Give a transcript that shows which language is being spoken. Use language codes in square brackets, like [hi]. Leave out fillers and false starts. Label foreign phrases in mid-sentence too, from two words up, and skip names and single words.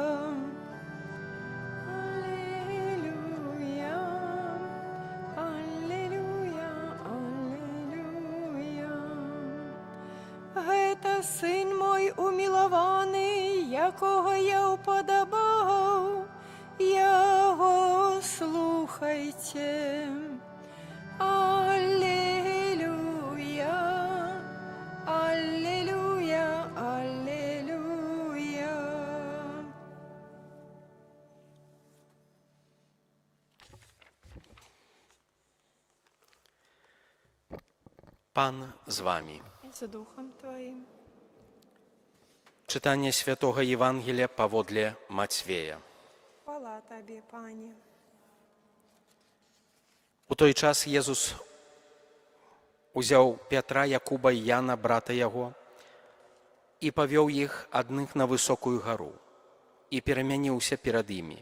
[ru] Аллилуйя, аллилуйя, аллилуйя. [be] Гэта сын мой умілаваны, якога я упадабаў, яго слухайце. [ru] Аллилуйя, аллилуйя, аллилуйя. [uk] Пан з вами. За духом твоим. Читання Святого Євангелія паводле Матвея. Хвала Табе, Пане. [be] У той час Єзус узяў Пятра, Якуба і Яна, брата яго, і павёў іх адных на высокую гару, і перамяніўся перад імі.